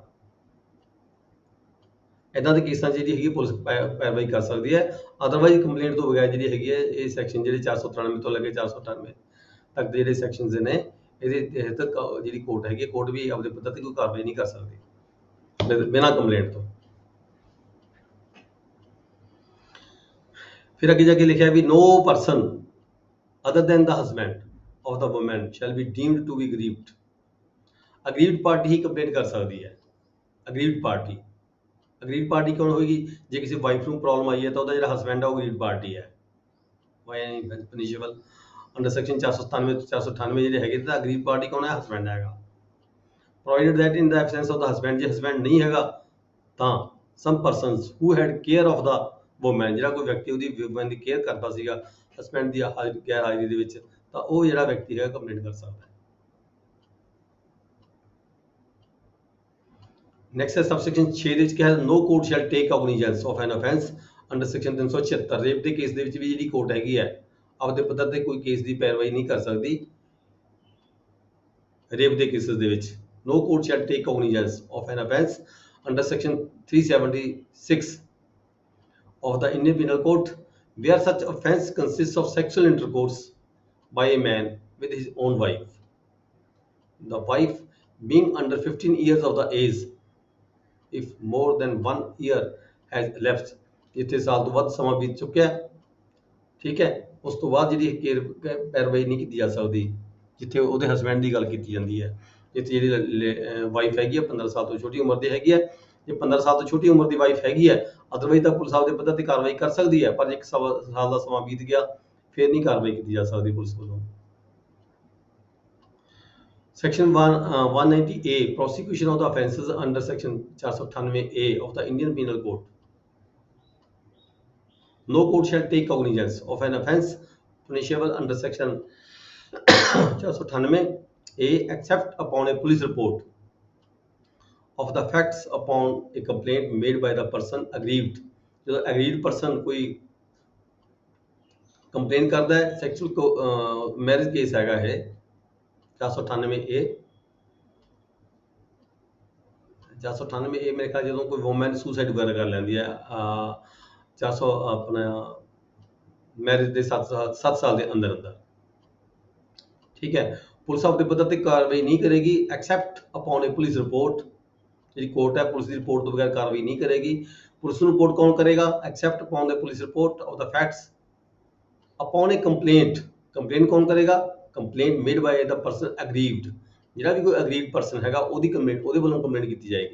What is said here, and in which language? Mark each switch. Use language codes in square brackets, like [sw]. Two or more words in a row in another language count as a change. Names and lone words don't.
[pa] ਇਦਾਂ ਦੇ ਕੇਸਾਂ 'ਚ ਜਿਹੜੀ ਹੈਗੀ ਪੁਲਿਸ ਪੈਰਵਾਈ ਕਰ ਸਕਦੀ ਹੈ, ਅਦਰਵਾਈਜ਼ ਕੰਪਲੇਂਟ ਤੋਂ ਬਗੈਰ ਜਿਹੜੀ ਹੈਗੀ ਹੈ ਇਹ ਸੈਕਸ਼ਨ ਜਿਹੜੇ 493 ਤੋਂ ਲੈ ਕੇ 498 ਤੱਕ ਦੇ ਜਿਹੜੇ ਸੈਕਸ਼ਨਸ ਨੇ ਇਹਦੇ ਤਹਿਤ ਜਿਹੜੀ ਕੋਰਟ ਹੈਗੀ ਕੋਰਟ ਵੀ ਆਪਦੇ ਪੱਧਰ ਤੇ ਕੋਈ ਕਾਰਵਾਈ ਨਹੀਂ ਕਰ ਸਕਦੀ ਬਿਨਾਂ ਕੰਪਲੇਂਟ ਤੋਂ। ਫਿਰ ਅੱਗੇ ਜਾ ਕੇ ਲਿਖਿਆ ਵੀ [en] no person other than the husband of the woman shall be deemed to be aggrieved, aggrieved party [pa] ਹੀ ਕੰਪਲੇਂਟ ਕਰ ਸਕਦੀ ਹੈ, [en] aggrieved party [pa] ਕੌਣ ਹੋਏਗੀ, ਜੇ ਕਿਸੇ ਵਾਈਫ ਨੂੰ ਪ੍ਰੋਬਲਮ ਆਈ ਹੈ ਤਾਂ ਉਹਦਾ ਜਿਹੜਾ ਹਸਬੈਂਡ ਹੈ ਉਹ [en] aggrieved party [pa] ਹੈ, [en] punishable under section 497 [pa] ਤੋਂ 498 ਜਿਹੜੇ ਹੈਗੇ ਤਾਂ [en] aggrieved party [pa] ਕੌਣ ਹੈ, ਹਸਬੈਂਡ ਹੈਗਾ, [en] provided that in the absence of the husband, [pa] ਜੇ ਹਸਬੈਂਡ ਨਹੀਂ ਹੈਗਾ ਤਾਂ [en] some persons who had care of the woman, [pa] ਜਿਹੜਾ ਕੋਈ ਵਿਅਕਤੀ ਉਹਦੀ ਵੂਮਨ ਦੀ ਕੇਅਰ ਕਰਦਾ ਸੀਗਾ ਹਸਬੈਂਡ ਦੀ ਗੈਰ ਹਾਜ਼ਰੀ ਦੇ ਵਿੱਚ, ਤਾਂ ਉਹ ਜਿਹੜਾ ਵਿਅਕਤੀ ਹੈਗਾ ਕੰਪਲੇਂਟ ਕਰ ਸਕਦਾ ਹੈ। ਨੈਕਸਟ ਹੈ ਸਬਸੈਕਸ਼ਨ 6 ਦੇ ਵਿੱਚ ਕਿਹਾ [en] no court shall take cognizance of an offence under section 376, [pa] ਰੇਪ ਦੇ ਕੇਸ ਦੇ ਵਿੱਚ ਵੀ ਜਿਹੜੀ ਕੋਰਟ ਹੈਗੀ ਹੈ ਆਪਦੇ ਪੱਧਰ ਤੇ ਕੋਈ ਕੇਸ ਦੀ ਪੈਰਵਾਈ ਨਹੀਂ ਕਰ ਸਕਦੀ, ਰੇਪ ਦੇ ਕੇਸਿਸ ਦੇ ਵਿੱਚ [en] no court shall take cognizance of an offence under section 376 of the Indian Penal Code where such offence consists of sexual intercourse by a man with his own wife, the wife being under 15 years of the age if more than 1 year has elapsed, [pa] ਜਿੱਥੇ ਸਾਲ ਤੋਂ ਵੱਧ ਸਮਾਂ ਬੀਤ ਚੁੱਕਿਆ, ਠੀਕ ਹੈ, ਉਸ ਤੋਂ ਬਾਅਦ ਜਿਹੜੀ ਪੈਰਵਾਈ ਨਹੀਂ ਕੀਤੀ ਜਾ ਸਕਦੀ, ਜਿੱਥੇ ਉਹਦੇ ਹਸਬੈਂਡ ਦੀ ਗੱਲ ਕੀਤੀ ਜਾਂਦੀ ਹੈ, ਜਿੱਥੇ ਜਿਹੜੀ ਵਾਈਫ ਹੈਗੀ ਹੈ 15 ਸਾਲ ਤੋਂ ਛੋਟੀ ਉਮਰ ਦੀ ਹੈਗੀ ਹੈ, ਜੇ 15 ਸਾਲ ਤੋਂ ਛੋਟੀ ਉਮਰ ਦੀ ਵਾਈਫ ਹੈਗੀ ਹੈ ਅਦਰਵਾਈਜ਼ ਤਾਂ ਪੁਲਿਸ ਆਪਦੇ ਪੱਧਰ ਤੇ ਕਾਰਵਾਈ ਕਰ ਸਕਦੀ ਹੈ, ਪਰ ਜੇ 1 ਸਾਲ ਦਾ ਸਮਾਂ ਬੀਤ ਗਿਆ ਫਿਰ ਨਹੀਂ ਕਾਰਵਾਈ ਕੀਤੀ ਜਾ ਸਕਦੀ ਪੁਲਿਸ ਵੱਲੋਂ। [en] Section 190A prosecution of the offences under section 498A of the Indian Penal Code. No court shall take cognizance of an offence punishable under section 498A except upon a police report of the facts upon a complaint made by the person aggrieved. [pa] ਜਦੋਂ [en] aggrieved person [pa] ਕੋਈ ਕੰਪਲੇਨ ਕਰਦਾ ਹੈ [en] sexual marriage case [pa] ਹੈਗਾ ਇਹ 498A ਮੇਰੇ ਖਿਆਲ ਜਦੋਂ ਕੋਈ ਵੂਮਨ ਸੁਸਾਈਡ ਵਗੈਰਾ ਕਰ ਲੈਂਦੀ ਹੈ 400 ਆਪਣਾ ਮੈਰਿਜ ਦੇ 7 ਸਾਲ ਦੇ ਅੰਦਰ, ਠੀਕ ਹੈ, ਪੁਲਿਸ ਆਪਦੇ ਪੱਧਰ ਤੇ ਕਾਰਵਾਈ ਨਹੀਂ ਕਰੇਗੀ [en] except upon a police report, [pa] ਜਿਹੜੀ ਕੋਰਟ ਹੈ ਪੁਲਿਸ ਦੀ ਰਿਪੋਰਟ ਤੋਂ ਬਗੈਰ ਕਾਰਵਾਈ ਨਹੀਂ ਕਰੇਗੀ, ਪੁਲਿਸ ਨੂੰ ਰਿਪੋਰਟ ਕੌਣ ਕਰੇਗਾ, [en] except upon the police report of the facts upon a complaint [pa] ਕੌਣ ਕਰੇਗਾ, [en] complaint made by the person aggrieved, [pa] ਜਿਹੜਾ ਵੀ ਕੋਈ [en] aggrieved person [pa] ਹੈਗਾ ਉਹਦੀ ਕੰਪਲੇਂਟ ਉਹਦੇ ਵੱਲੋਂ ਕੰਪਲੇਂਟ ਕੀਤੀ ਜਾਏਗੀ।